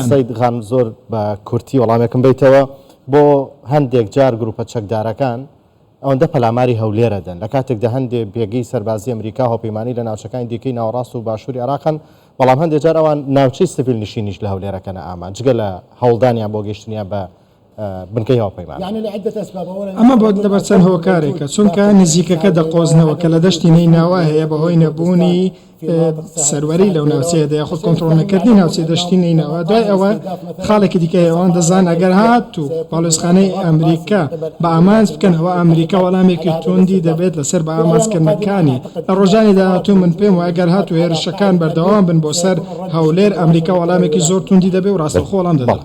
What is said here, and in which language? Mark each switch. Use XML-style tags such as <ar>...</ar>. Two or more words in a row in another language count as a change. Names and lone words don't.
<ckb>سەید خان زۆر بە کورتی وەڵامێکم بیتەوە بۆ هەندێک جار گروپە چەکدارەکان ئەوەندە پەلاماری هەولێرە دەن لە کاتێکدا هەندێک بێگەی سەربازی ئەمریکا هۆپەیمانی لە ناوچەکانی دیکەی ناوەڕاست و باشووری عراقن بەڵام هەندێک جار ئەوان ناوچەی سڤیل نشینیش لە هەولێرەکەنە ئامان جگە لە هەوڵدانیان بۆ گەیشتنیان بە بنکەی هاوپەیمان</ckb> <ar>يعني لعدة أسباب أولا</ar> <ckb>ئەمە بۆ لەبەر چەند هۆکارێکە چونکە نزیکەکە دەقۆزنەوە کە لە دەشتی نەیناوە هەیە بەهۆی نەبوونی سەروەری لەو ناوچەیەدا یاخود کۆنتڕۆڵنەکردنی ناوچەی دەشتی نەیناوە دوای ئەوە خاڵێکی دیکە ئەوان دەزان ئەگەر هات و پاڵۆزخانەی ئەمریکا بە ئامانج بکەنەوە ئەمریکا وەڵامێکی توندی دەبێت لەسەر بە ئامانجکردنەکانی لە ڕۆژانی داهاتوو من پێم وایە ئەگەر هات و هێرشەکان بەردەوام بن بۆ سەر هەولێر ئەمریکا وەڵامێکی زۆر توندی دەبێت و ڕاستەوخۆ وەڵام دەدات</ckb>